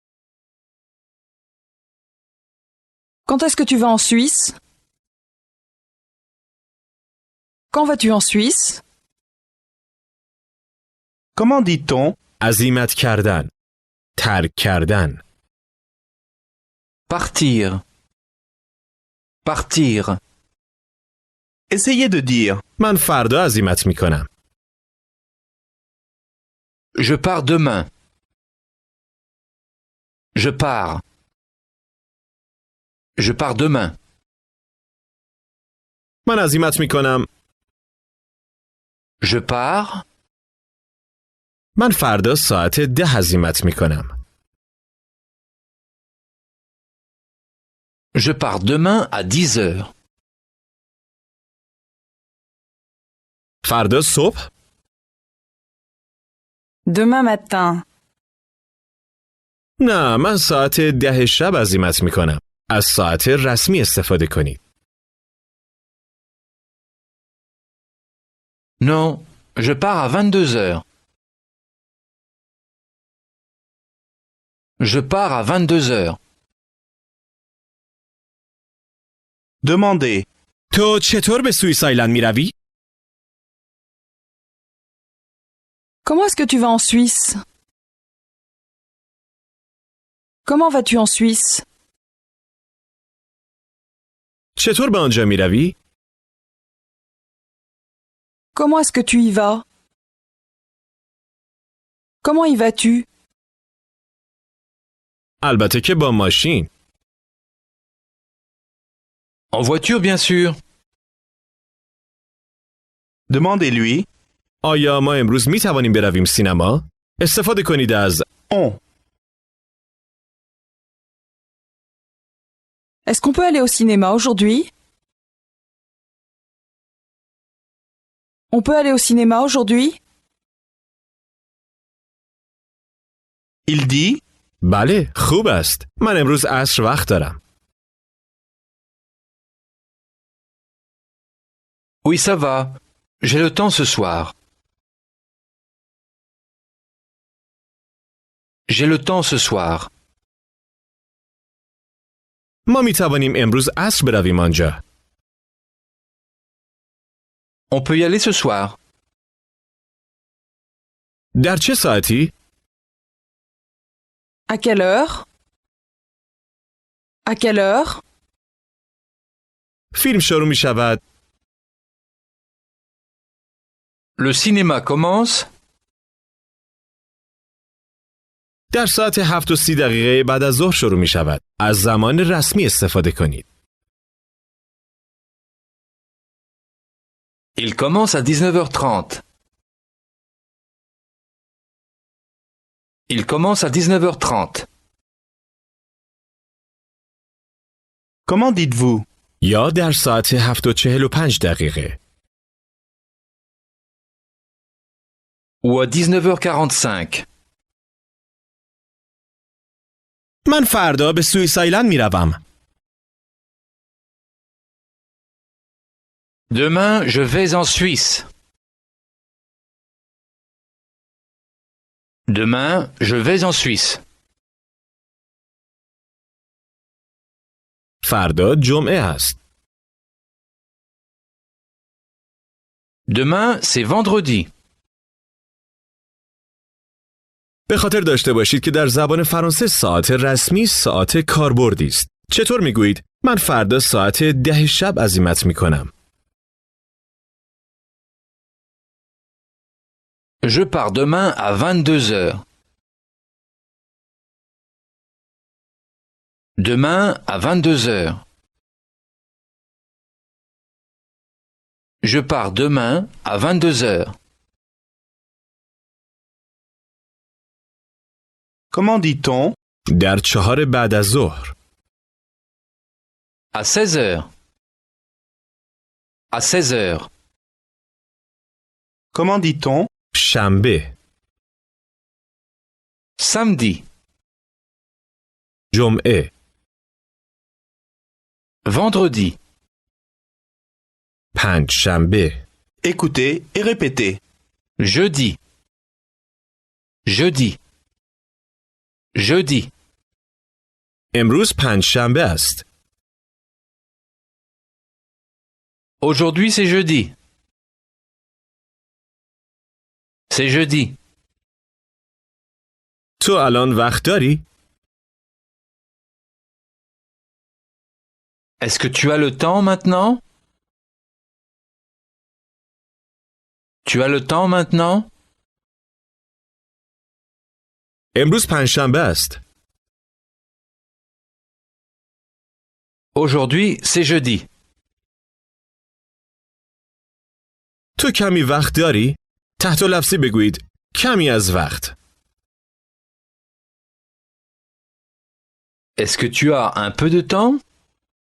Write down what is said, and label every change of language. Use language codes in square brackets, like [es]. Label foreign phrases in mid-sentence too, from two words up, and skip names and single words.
[fr] Quand est-ce que tu vas en Suisse? Quand vas-tu en Suisse? Comment dit-on? [fa] عزیمت کردن. ترک کردن. [fr] Partir. Partir. Essayez de dire. [fa] من فردا عزیمت می کنم. [fr] Je pars demain. Je pars. Je pars demain. [fa] من عزیمت می کنم. [fr] Je pars. [fa] من فردا ساعت 10 عزیمت می کنم. [fr] Je pars demain à 10 heures. [fa] فردا صبح؟ [fr] Demain matin. [fa] نه، من ساعت 10 شب عزیمت میکنم. از ساعت رسمی استفاده کنید. [fr] Non, je pars à 22 heures. Je pars à 22 heures. Demandez. [fa] تو چطور به سوئیس آیلند میروی؟ [fr] Comment est-ce que tu vas en Suisse? Comment vas-tu en Suisse? [fa] چطور به آنجا میروی؟ [fr] Comment est-ce que tu y vas? Comment y vas-tu? [fa] البته که با ماشین. [fr] En voiture, bien sûr. Demandez-lui. [fa] آیا ما امروز می توانیم برویم سینما؟ استفاده کنید از [fr] On. Est-ce qu'on peut aller au cinéma aujourd'hui? On peut aller au cinéma aujourd'hui? Il dit. [fa] بله، خوب است. من امروز عصر وقت دارم. [fr] Oui, ça va. J'ai le temps ce soir. J'ai le temps ce soir. [fa] ما می توانیم امروز عصر برویم آنجا. [fr] On peut y aller ce soir. [fa] در چه ساعتی؟ [fr] À quelle heure? À quelle heure? [fa] فیلم شروع می شود. [fr] Le cinéma commence [fa] در ساعت 7:30 بعد از ظهر شروع می شود. از زمان رسمی استفاده کنید. [fr] Il commence à 19h30. Il commence à 19h30. Comment dites-vous? [fa] یا در ساعت 7:45. [fr] Ou à 19h45. [fa] من فردا به سوئیس آیلند می روم. [fr] Demain, je vais en Suisse. Demain, je vais en Suisse. [fa] فردا جمعه است. [fr] Demain, c'est vendredi. [fa] به خاطر داشته باشید که در زبان فرانسه ساعت رسمی ساعت کاربردی است. چطور می گویید؟ من فردا ساعت 10 شب عزیمت می کنم. [fr] Je pars demain à 22 heures. Demain à 22 heures. Je pars demain à 22 heures. Comment dit-on? [fa] در 4 بعد از ظهر. [fr] À 16 heures. À 16 heures. Comment dit-on? [fa] شنبه. [fr] Samedi. [fa] جمعه. [fr] Vendredi. [fa] پنج شنبه. [fr] Écoutez et répétez. Jeudi. Jeudi. Jeudi. [fa] امروز پنج شنبه است. [fr] Aujourd'hui c'est jeudi. C'est jeudi. [fa] تو الان وقت داری؟ [fr] Est-ce que tu as le temps maintenant? Tu as le temps maintenant? [fa] امروز پنج شنبه است. [fr] Aujourd'hui c'est jeudi. [fa] تو کمی وقت داری؟ تحت لفظی بگویید کمی از وقت. [fr] Est-ce que tu as un peu de temps?